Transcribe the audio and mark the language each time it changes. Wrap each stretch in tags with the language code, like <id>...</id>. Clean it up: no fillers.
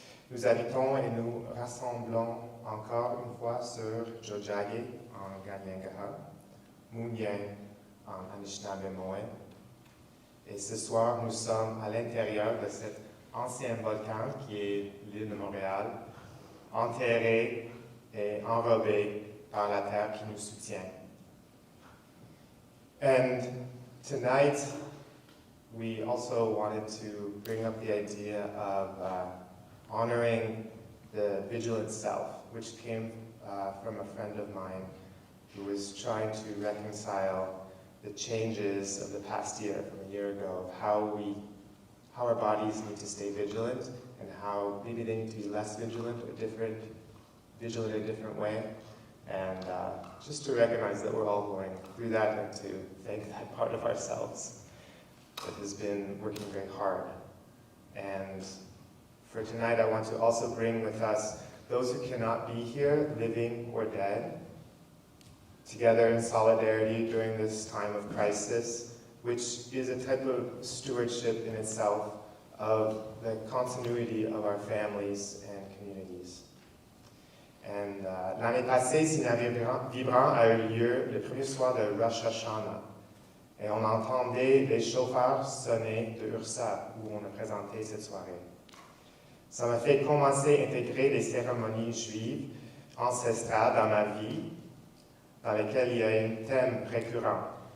<fr>Nous habitons et nous rassemblons encore une fois sur Jojage en Gagnangaha, Mounien en Anishinaabe-Moen. Et ce soir, nous sommes à l'intérieur de cet ancien volcan qui est l'île de Montréal, enterré et enrobé par la terre qui nous soutient.</fr> <en>And tonight, we also wanted to bring up the idea of honoring the vigilant self, which came from a friend of mine who was trying to reconcile the changes of the past year, from a year ago, of how our bodies need to stay vigilant and how maybe they need to be less vigilant or vigilant in a different way. And just to recognize that we're all going through that and to thank that part of ourselves that has been working very hard. And for tonight, I want to also bring with us those who cannot be here, living or dead, together in solidarity during this time of crisis, which is a type of stewardship in itself of the continuity of our families and communities.</en> <fr>And l'année passée, Signal Vibrant a eu lieu le premier soir de Rosh Hashanah. Et on entendait les chauffeurs sonner de Ursa, où on a présenté cette soirée. Ça m'a fait commencer à intégrer les cérémonies juives ancestrales dans ma vie, dans lesquelles il y a un thème récurrent.</fr>